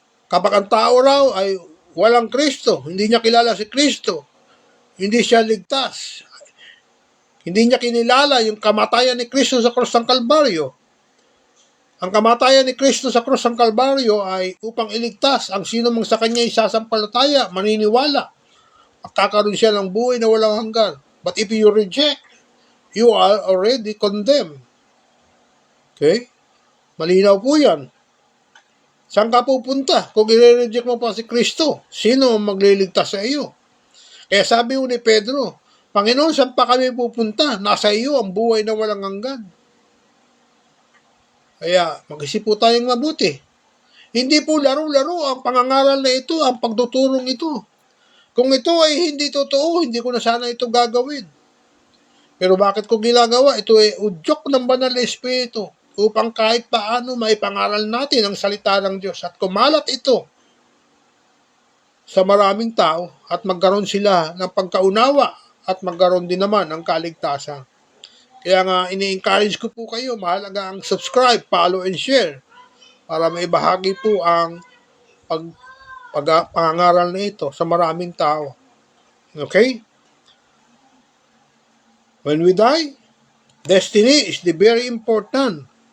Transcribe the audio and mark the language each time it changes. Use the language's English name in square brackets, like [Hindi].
[Filipino] Kapag ang tao raw ay walang Kristo, hindi niya kilala si Kristo, hindi siya ligtas, hindi niya kinilala yung kamatayan ni Kristo sa krus ng Kalbaryo. Ang kamatayan ni Kristo sa krus ng Kalbaryo ay upang iligtas ang sino mang sa kanya isasampalataya, maniniwala, at kakaroon siya ng buhay na walang hanggan. [English] But if you reject, you are already condemned. [Filipino] Okay? Malinaw po yan. Saan ka pupunta kung i-reject mo pa si Kristo? Sino ang magliligtas sa iyo? Kaya sabi ni Pedro, Panginoon, saan pa kami pupunta? Nasa iyo ang buhay na walang hanggan. Kaya mag-isip po tayong mabuti. Hindi po laro-laro ang pangangaral na ito, ang pagtuturong ito. Kung ito ay hindi totoo, hindi ko na sana ito gagawin. Pero bakit ko ginagawa? Ito ay udyok ng banal na Espiritu upang kahit paano maipangaral natin ang salita ng Diyos at kumalat ito sa maraming tao at magkaroon sila ng pagkaunawa at magkaroon din naman ng kaligtasan. Kaya nga ini-encourage ko po kayo, mahalaga ang [English] subscribe, follow, and share [Filipino] para maibahagi po ang pangangaral na ito sa maraming tao. Okay? [English] When we die, destiny is the very important.